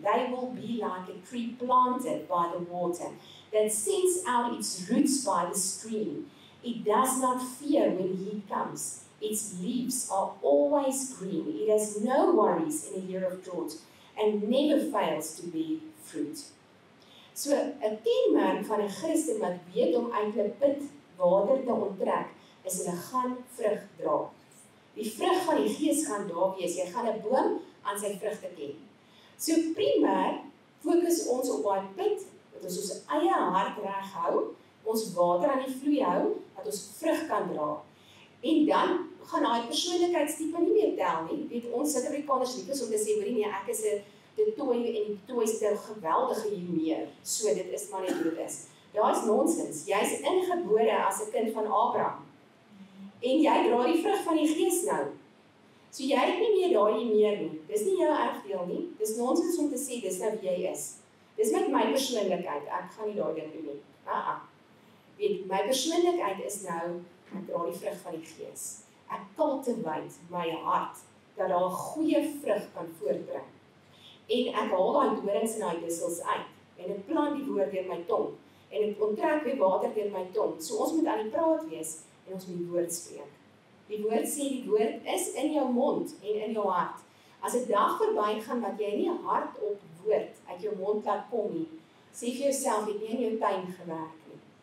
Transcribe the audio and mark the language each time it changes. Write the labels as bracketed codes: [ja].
[en] They will be like a tree planted by the water, that sends out its roots by the stream. It does not fear when heat comes. Its leaves are always green. It has no worries in a year of drought, and never fails to bear fruit. [af] So, 'n kenmerk van 'n Christen wat weet om uit 'n put water te onttrek, is hulle gaan vrug dra. Die vrug van die Gees gaan daar wees. Jy gaan 'n boom aan sy vrugte ken. So primêr fokus ons op daai put, dat ons eie hart reg hou, ons water aan die vloei hou, dat ons vrug kan dra. En dan gaan daai persoonlikheidstipe nie meer tel nie. Weet ons Suid-Afrikaners lief is om te sê, hoorie nee, ek is 'n tooi en die tooi is 'n geweldige humeur. So dit is maar net hoe dit is. Daar is nonsens. Jy's ingebore as 'n kind van Abraham. En jy dra die vrug van die Gees nou. So jy het nie meer daai meer nie. Dis nie jou erfdeel nie. Dis nonsens om te sê dis nou wie jy is. Dis met my persoonlikheid. Ek gaan nie daai ding doen nie. Weet, my persoonlikheid is nou, ek dra die vrug van die Gees. Ek cultivate my hart dat daar 'n goeie vrug kan voortbring. En ek haal daai dorings en daai dussels uit. En ek plant die woord deur my tong. En ek onttrek die water deur my tong. So ons moet aan die praat wees en ons moet die woord spreek. Die woord sê die woord is in jou mond en in jou hart. As 'n dag verbygaan wat jy nie hardop woord uit jou mond laat kom nie, sê vir jouself jy het nie in jou tuin gewerk nie.